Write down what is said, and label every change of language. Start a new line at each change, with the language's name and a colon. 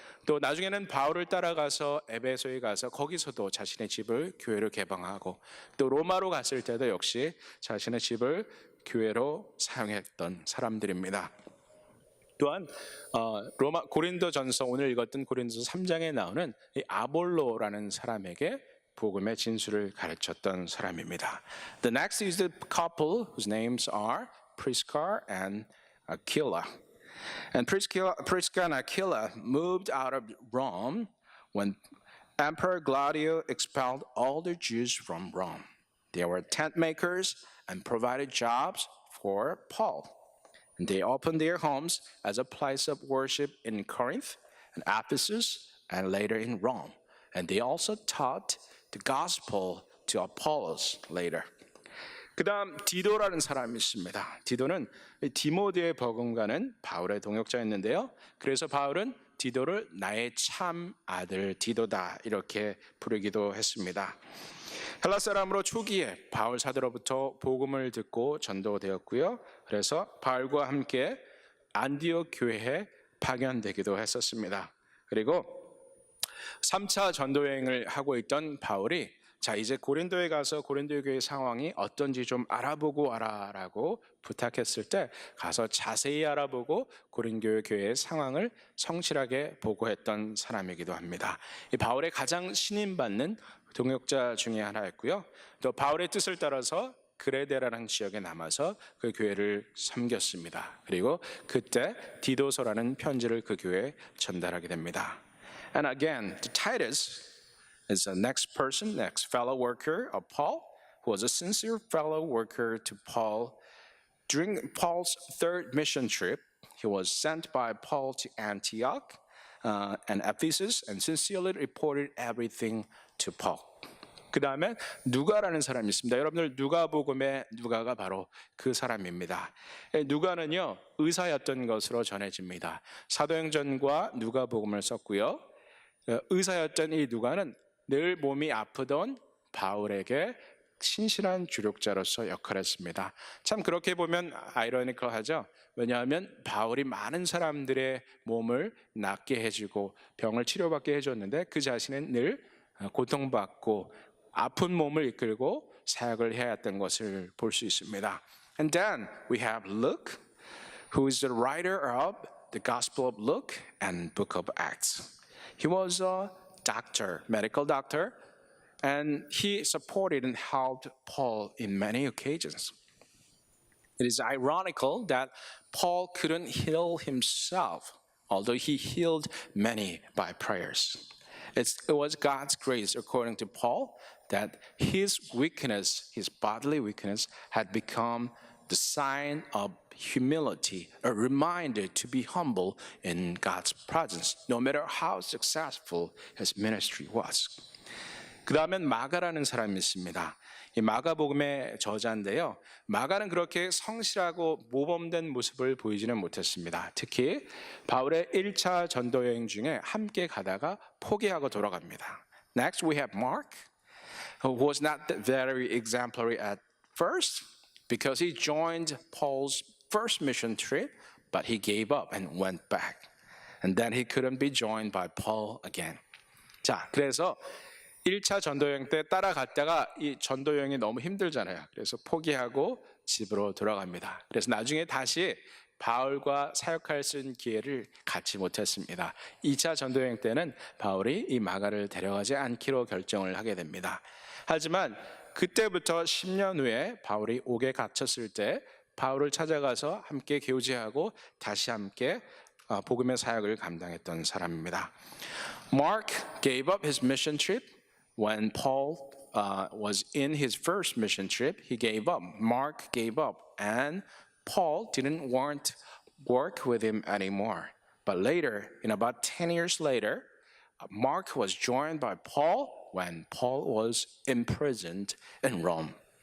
Korean: 또 나중에는 바울을 따라가서 에베소에 가서 거기서도 자신의 집을 교회로 개방하고 또 로마로 갔을 때도 역시 자신의 집을 교회로 사용했던 사람들입니다. 또한 고린도전서 오늘 읽었던 고린도서 3장에 나오는 이 아볼로라는 사람에게 복음의 진수를 가르쳤던 사람입니다.
English: The next is the couple whose names are Prisca and Aquila. And Prisca and Aquila moved out of Rome when Emperor Claudius expelled all the Jews from Rome. They were tent makers and provided jobs for Paul. And they opened their homes as a place of worship in Corinth and Ephesus and later in Rome. And they also taught the gospel to Apollos later.
Korean: 그 다음 디도라는 사람이 있습니다. 디도는 디모데의 버금가는 바울의 동역자였는데요. 그래서 바울은 디도를 나의 참 아들 디도다 이렇게 부르기도 했습니다. 헬라 사람으로 초기에 바울 사도로부터 복음을 듣고 전도되었고요. 그래서 바울과 함께 안디옥 교회에 파견되기도 했었습니다. 그리고 3차 전도 여행을 하고 있던 바울이 자 이제 고린도에 가서 고린도 교회 상황이 어떤지 좀 알아보고 와라라고 부탁했을 때 가서 자세히 알아보고 고린도 교회의 상황을 성실하게 보고했던 사람이기도 합니다. 이 바울의 가장 신임받는 동역자 중에 하나였고요. 또 바울의 뜻을 따라서 그레데라는 지역에 남아서 그 교회를 섬겼습니다. 그리고 그때 디도서라는 편지를 그 교회에 전달하게 됩니다.
English: And again, Titus is the next person, next fellow worker of Paul, who was a sincere fellow worker to Paul. During Paul's third mission trip, he was sent by Paul to Antioch and Ephesus and sincerely reported everything to Paul.
Korean: 그 다음에 누가라는 사람이 있습니다. 여러분들 누가복음의 누가가 바로 그 사람입니다. 누가는요 의사였던 것으로 전해집니다. 사도행전과 누가복음을 썼고요. 의사였던 이 누가는 늘 몸이 아프던 바울에게 신실한 주력자로서 역할을 했습니다. 참 그렇게 보면 아이러니컬하죠. 왜냐하면 바울이 많은 사람들의 몸을 낫게 해주고 병을 치료받게 해줬는데 그 자신은 늘 고통받고 아픈 몸을 이끌고 사역을 해야 했던 것을 볼 수 있습니다.
English: And then we have Luke, who is the writer of the Gospel of Luke and Book of Acts. He was a doctor, medical doctor, and he supported and helped Paul in many occasions. It is ironical that Paul couldn't heal himself, although he healed many by prayers. It was God's grace, according to Paul, that his weakness, his bodily weakness, had become the sign of humility, a reminder to be humble in God's presence, no matter how successful his ministry was.
Korean: 그 다음엔 마가라는 사람이 있습니다. 이 마가복음의 저자인데요. 마가는 그렇게 성실하고 모범된 모습을 보이지는 못했습니다. 특히 바울의 1차 전도 여행 중에 함께 가다가 포기하고 돌아갑니다.
English: Next we have Mark, who was not very exemplary at first because he joined Paul's first mission trip, but he gave up and went back. And then he couldn't be joined by Paul again.
Korean: 자, 그래서 1차 전도여행 때 따라갔다가 이 전도여행이 너무 힘들잖아요. 그래서 포기하고 집으로 돌아갑니다. 그래서 나중에 다시 바울과 사역할 수 있는 기회를 갖지 못했습니다. 2차 전도여행 때는 바울이 이 마가를 데려가지 않기로 결정을 하게 됩니다. 하지만 그때부터 10년 후에 바울이 옥에 갇혔을 때 바울을 찾아가서 함께 교제하고 다시 함께 복음의 사역을 감당했던 사람입니다.
English: Mark gave up his mission trip. When Paul was in his first mission trip, he gave up. Mark gave up, and Paul didn't want to work with him anymore. But later, in about 10 years later, Mark was joined by Paul when Paul was imprisoned in Rome.